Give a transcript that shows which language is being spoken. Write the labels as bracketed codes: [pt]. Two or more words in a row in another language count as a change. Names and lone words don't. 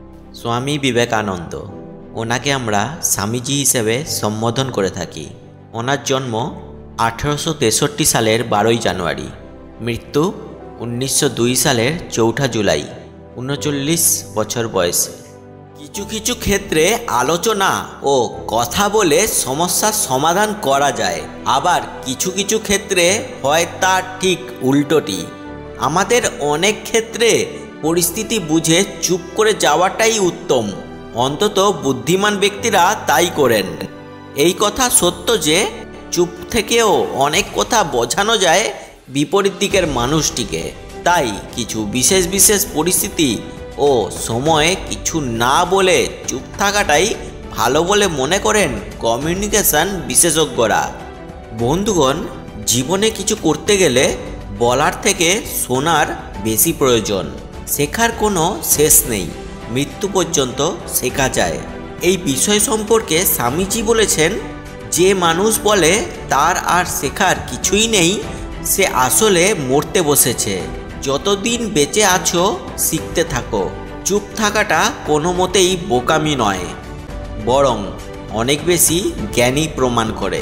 [bn] স্বামী বিবেকানন্দ ওনাকে আমরা স্বামীজি হিসেবে সম্বোধন করে থাকি। ওনার জন্ম 1863 সালের 12 জানুয়ারি, মৃত্যু 1902 সালের 4 জুলাই, 39 বছর বয়সে। কিছু কিছু ক্ষেত্রে আলোচনা ও কথা বলে সমস্যা সমাধান করা যায়, আবার কিছু কিছু ক্ষেত্রে হয় তার ঠিক উল্টোটি। আমাদের অনেক ক্ষেত্রে পরিস্থিতি বুঝে চুপ করে যাওয়াটাই উত্তম, অন্তত বুদ্ধিমান ব্যক্তিরা তাই করেন। এই কথা সত্য যে চুপ থেকেও অনেক কথা বোঝানো যায় বিপরীত দিকের মানুষটিকে। তাই কিছু বিশেষ বিশেষ পরিস্থিতি ও সময় কিছু না বলে চুপ থাকাটাই ভালো বলে মনে করেন কমিউনিকেশন বিশেষজ্ঞরা। বন্ধুগণ, জীবনে কিছু করতে গেলে বলার থেকে শোনার বেশি প্রয়োজন। শেখার কোনো শেষ নেই, মৃত্যু পর্যন্ত শেখা যায়। এই বিষয় সম্পর্কে স্বামীজি বলেছেন, যে মানুষ বলে তার আর শেখার কিছুই নেই সে আসলে মরতে বসেছে। যতদিন বেঁচে আছো শিখতে থাকো। চুপ থাকাটা কোনো মতেই বোকামি নয়, বরং অনেক বেশি জ্ঞানী প্রমাণ করে।